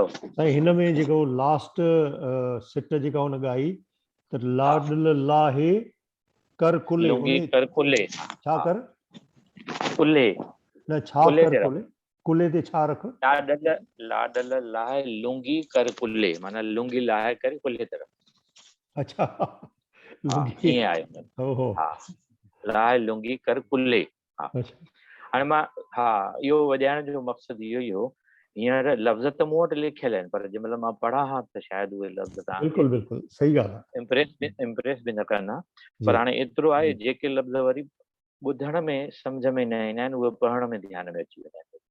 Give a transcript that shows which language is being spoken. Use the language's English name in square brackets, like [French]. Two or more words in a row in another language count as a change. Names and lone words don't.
[Sindhi] ऐं हिन में जेको लास्ट सिट जेका हुन ॻाई त लाडल लाहे कर कुले, लुंगी उन कर कुले। छा कर कुले न छा कुले कर ते रख। कुले, कुले ते छा रख? लाडल लाहे लुंगी कर कुले, माना लुंगी लाहे करे कुले ते रख। अच्छा हाँ लुंगी ईअं आहे हुन में। ओहो हा लाहे लुंगी कर कुले। हा अच्छा हाणे मां हा इहो वॼाइण जो मक़सदु इहो ई हो। हींअर लफ़्ज़ त मूं वटि लिखियल आहिनि, पर जंहिं महिल मां पढ़ा हा त शायदि उहे लफ़्ज़ तव्हांखे बिल्कुलु बिल्कुलु सही ॻाल्हि आहे इम्प्रेस बि न कंदा। जी पर हाणे एतिरो आहे, जेके लफ़्ज़ वरी ॿुधण में सम्झ में न ईंदा आहिनि उहे पढ़ण में ध्यान में अची वेंदा आहिनि।